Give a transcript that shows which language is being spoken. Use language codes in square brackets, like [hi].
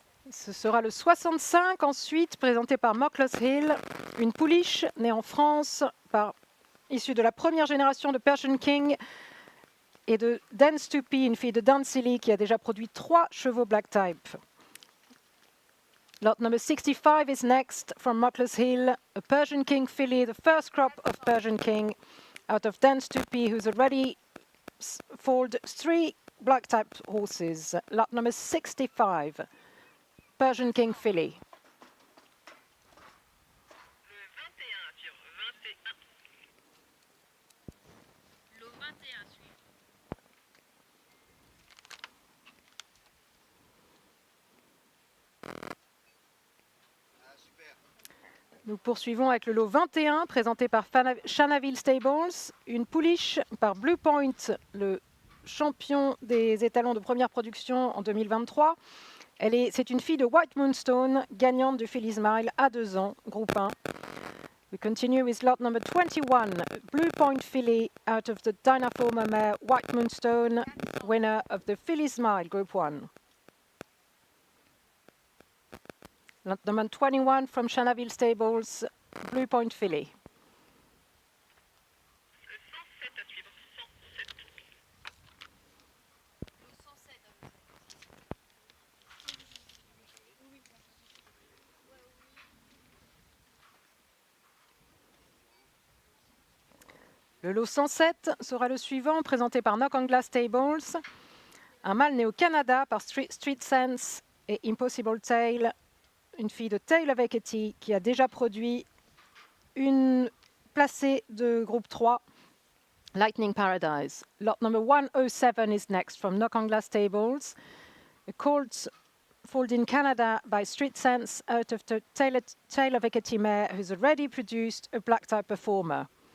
[fr] Ce sera le 65 ensuite, présenté par Mockless Hill, une pouliche née en France, issue de la première génération de Persian King et de Dan Stupi, une fille de Dan Seeley qui a déjà produit 3 chevaux Black Type. [en] Lot number 65 is next from Mockless Hill, a Persian King filly, the first crop of Persian King out of Dan Stupi, who's already foaled 3 Black Type horses. Lot number 65, Persian King filly. [fr] Nous poursuivons avec le lot 21, présenté par Shanaville Stables, une pouliche par Blue Point, le champion des étalons de première production en 2023. C'est une fille de White Moonstone, gagnante du Filly's Mile à 2 ans, groupe 1. [en] We continue with lot number 21, Blue Point filly out of the Dynaformer mare White Moonstone, winner of the Filly's Mile, group 1. Lot number 21 from Shanaville Stables, Blue Point filly. [fr] Le lot 107 sera le suivant, présenté par Knock on Glass Stables. Un mâle né au Canada par Street Sense et Impossible Tale, une fille de Tale of Hecate qui a déjà produit une placée de groupe 3, Lightning Paradise. [en] Lot number 107 is next from Knock on Glass Stables. A colt foaled in Canada by Street Sense out of the Tale of Hecate mare, who's already produced a black type performer.